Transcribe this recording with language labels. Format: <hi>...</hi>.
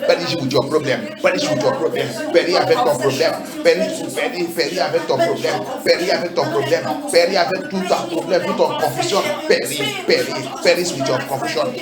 <en>Perish with your problem. Perish with your problem.</en> <fr>Perish avec ton problème. Perish avec ton problème. Perish avec ton problème. Perish avec tout ton problème, toute ton confusion.</fr> <en>Perish with your confusion.</en>